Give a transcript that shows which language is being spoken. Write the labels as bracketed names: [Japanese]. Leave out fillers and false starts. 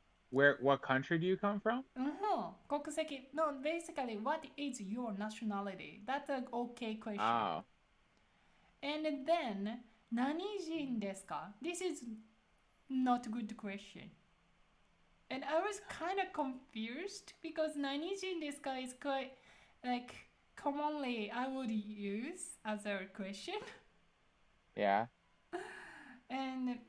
[English] What country do you come from? [Japanese] 国籍 [English] No, basically, what is your nationality? That's an okay question. Oh. And then, [Japanese] 何人ですか？ [English] This is not a good question. And I was kind of confused because [Japanese] 何人ですか [English] is quite like commonly I would use as a question. Yeah. And